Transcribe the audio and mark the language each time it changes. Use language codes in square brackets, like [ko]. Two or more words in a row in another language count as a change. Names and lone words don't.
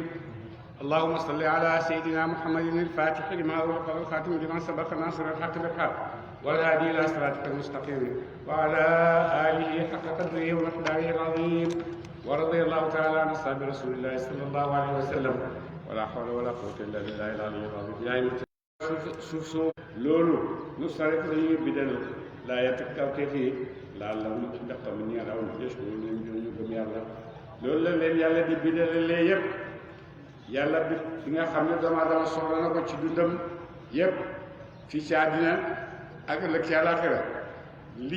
[ar] اللهم صل على سيدنا محمد الفاتح لما أغلق والخاتم لما سبق ناصر الحق بالحق والهادي إلى صراطك المستقيم وعلى آله حق قدره ومقداره العظيم ورضي الله تعالى عن أصحاب رسول الله صلى الله عليه وسلم ولا حول ولا قوة إلا بالله العلي العظيم. [wo] suuf loolu nu saret lañuy bidal laa yett kaw teef yi laal la mu ndax tamit ñeel aw yës ko ñu gëm yàlla loolu la leen yàlla di bindalalee yépp yàlla bi nga xam ne doomu aadama soxla na ko ci dundam yépp fii ci àddina ak ëllëg ci àllaaxira li